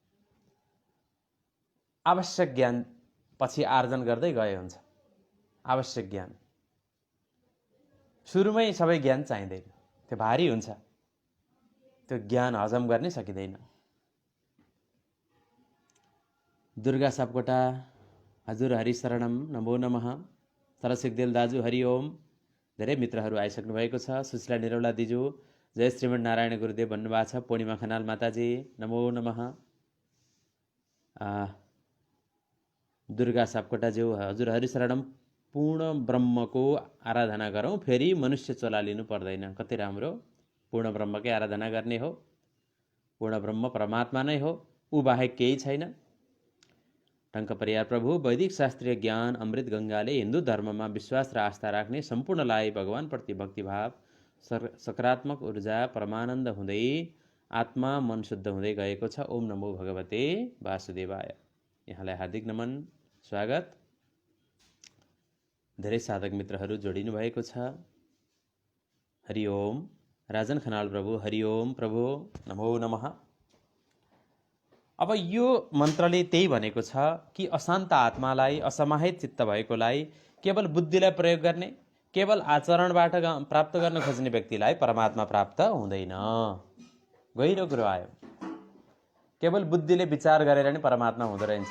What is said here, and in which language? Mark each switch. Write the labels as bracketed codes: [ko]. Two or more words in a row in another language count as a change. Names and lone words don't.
[ne] आवश्यक ज्ञान पछि आर्जन गर्दै गए हुन्छ। आवश्यक ज्ञान सुरुमै सबै ज्ञान चाहिँदैन, त्यो भारी हुन्छ। त्यो ज्ञान हजम गर्नै सकिँदैन। दुर्गा सापकोटा, हजुर हरि शरणम, नमो नमः। तरसिकदेल दाजु हरि ओम। धेरै मित्रहरू आइसक्नु भएको छ। सुशीला निरौला दिजु, जय श्रीमन नारायण गुरुदेव भन्नुभएको छ। पूर्णिमा खनाल माताजी, नमो नमः। दुर्गा सापकोटाज्यू, हजुर हरि शरणम। पूर्ण ब्रह्मको आराधना गरौँ, फेरि मनुष्य चोला लिनु पर्दैन। कति राम्रो। पूर्ण ब्रह्मकै आराधना गर्ने हो। पूर्ण ब्रह्म परमात्मा नै हो, ऊ बाहेक केही छैन। टङ्क परियार प्रभु, वैदिक शास्त्रीय ज्ञान अमृत गङ्गाले हिन्दू धर्ममा विश्वास र आस्था राख्ने सम्पूर्णलाई भगवानप्रति भक्तिभाव, सकारात्मक ऊर्जा, परमानन्द हुँदै आत्मा मन शुद्ध हुँदै गएको छ। [sa] ओम नमो भगवते वासुदेवाय। [ne] यहाँलाई हार्दिक नमन, स्वागत। धेरै साधक मित्रहरू जोडिनु भएको छ। हरि ओम। राजन खनाल प्रभु, हरि ओम प्रभु, नमो नमः। अब यो मन्त्रले त्यही भनेको छ कि अशान्त आत्मालाई, असमाहित चित्त भएकोलाई, केवल बुद्धिलाई प्रयोग गर्ने, केवल आचरणबाट प्राप्त गर्न खोज्ने व्यक्तिलाई परमात्मा प्राप्त हुँदैन। गहिरो कुरो आयो। केवल बुद्धिले विचार गरेर नै परमात्मा हुँदो रहेछ।